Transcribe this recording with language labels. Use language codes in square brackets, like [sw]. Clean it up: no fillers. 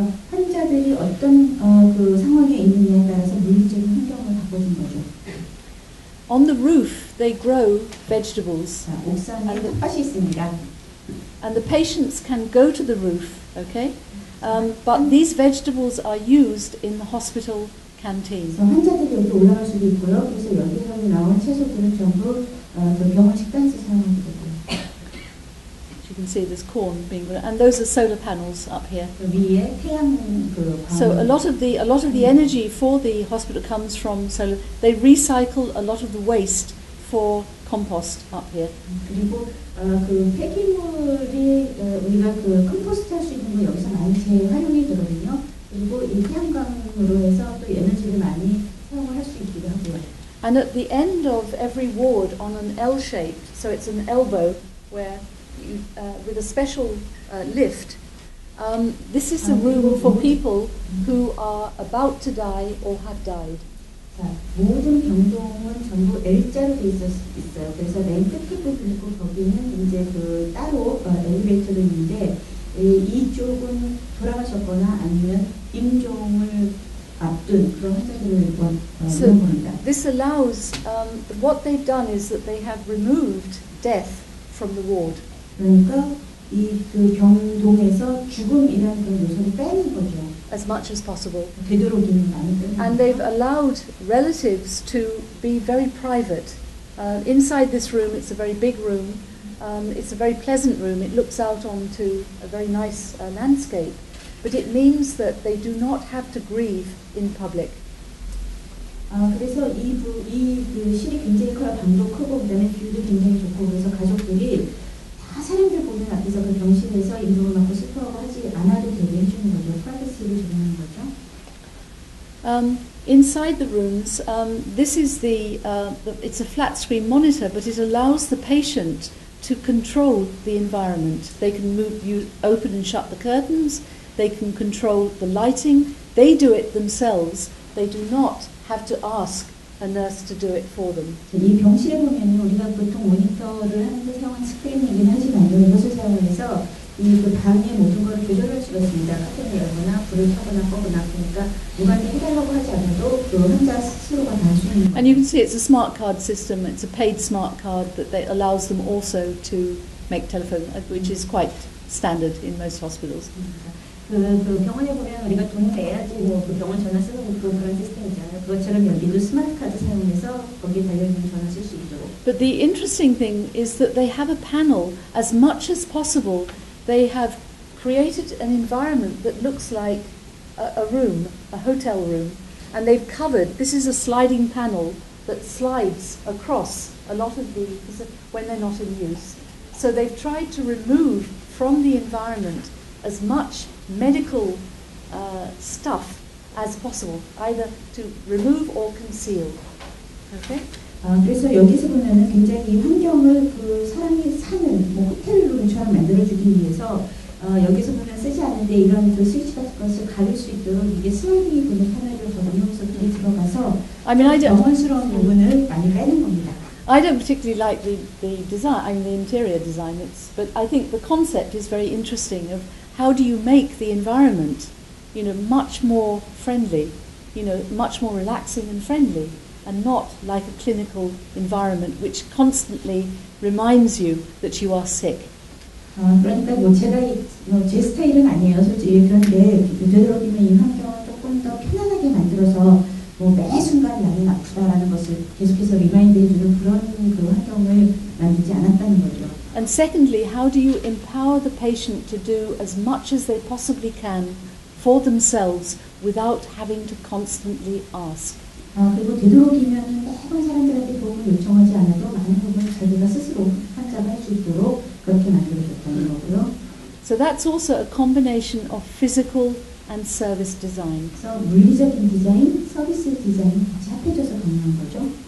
[ko] 환자들이 어떤 그 상황에 있느냐에 따라서 물리적인 환경을 바꿔준 거죠. [en] On the roof, they grow vegetables. [ko] 옥상에 텃밭이 있습니다. [en] And the patients can go to the roof, okay? But these vegetables are used in the hospital canteen. [ko] 환자들이 여기 올라갈 수도 있고요. 그래서 여기서 나온 채소들은 전부 병원 식단에서 사용하게 되고요. [en] You can see there's corn being grown, and those are solar panels up here. [ko] 위에 태양 [en] So a lot of the energy for the hospital comes from solar. They recycle a lot of the waste for compost up here. [ko] 그리고 그 폐기물이 우리가 컴포스트 할 수 있는 거 여기서 많이 재활용이 되거든요. 그리고 이 태양광으로 해서 또 에너지를 많이 사용을 할 수 있기도 하고요. [en] And at the end of every ward, on an L shape, so it's an elbow where you, with a special lift. This is a room for people who are about to die or have died. [ko] 자, 모든 병동은 전부 L자로 돼 있어요. 그래서 맨 끝에 부분이고 거기는 이제 따로 엘리베이터도 있는데 이쪽은 돌아가셨거나 아니면 임종을 앞둔 그런 환자들을 이런 겁니다. [en] This allows what they've done is that they have removed death from the ward. [ko] 그러니까 그 병동에서 죽음이라는 그런 요소를 빼는 거죠. [en] As much as possible. [ko] 되도록이면 많이 빼는. [en] And they've allowed relatives to be very private. Inside this room, it's a very big room. It's a very pleasant room. It looks out onto a very nice landscape. But it means that they do not have to grieve in public. [ko] 그래서 그 실이 굉장히 커요. 방도 크고 그다음에 뷰도 굉장히 좋고 그래서 가족들이 다 사람들 보는 앞에서 그 병실에서 임종을 받고 슬퍼하고 하지 않아도 되게 해주는 거죠. 프라이버시를 주는 거죠. [en] Inside the rooms, this is it's a flat screen monitor, but it allows the patient to control the environment. They can open and shut the curtains. They can control the lighting. They do it themselves. They do not have to ask a nurse to do it for them. [ko] 이 병실에 보면 우리가 보통 모니터를 하는데 사용한 스크린이긴 하지만요. 이것을 사용해서 그 방의 모든 걸 조절할 수가 있습니다. 커튼을 열거나 불을 켜거나 꺼거나 그러니까 누구한테 해달라고 하지 않아도 그 환자 스스로가 다 할 수 있는 거예요. [en] And you can see it's a smart card system. It's a paid smart card that allows them also to make telephone, which is quite standard in most hospitals. [ko] 그 병원에 보면 우리가 돈 내야지 그 병원 전화 쓰는 그런 시스템 있잖아요. 그것처럼 여기도 스마트 카드 사용해서 거기에 달려있는 전화 쓸 수 있도록. [en] But the interesting thing is that they have a panel. As much as possible, they have created an environment that looks like a room, a hotel room, and they've covered. This is a sliding panel that slides across a lot of when they're not in use. So they've tried to remove from the environment as much medical stuff as possible, either to remove or conceal. Okay? [ko] 그래서 여기서 보면은 굉장히 이 환경을 그 사람이 사는 뭐 호텔룸처럼 만들어주기 위해서 여기서 보면 쓰지 않는데 이런 그 스위치 같은 것을 가릴 수 있도록 이게 슬라이딩이 되는 패널을 더 운용석에 들어가서 영혼스러운 부분을 많이 빼는 겁니다. [en] I don't particularly like the design, the interior design, but I think the concept is very interesting of how do you make the environment, much more friendly, much more relaxing and friendly, and not like a clinical environment which constantly reminds you that you are sick. [ko] 그러니까 뭐 제가 제 스타일은 아니에요, 솔직히. 그런데 되도록이면 이 환경을 조금 더 편안하게 만들어서 뭐 매 순간 나는 아프다라는 것을 계속해서 리마인드해주는 그런 그 환경을 만들지 않았다는 거죠. [en] And secondly, how do you empower the patient to do as much as they possibly can for themselves without having to constantly ask? [ko] 그리고 되도록이면 매번 사람들한테 도움을 요청하지 않아도 많은 부분을 자기가 스스로 환자가 할 수 있도록 그렇게 만들어줬다는 거고요. [en] So that's also a combination of physical and service design. [ko] 그래서 물리적인 디자인, 서비스 디자인 같이 합해져서 가능한 거죠.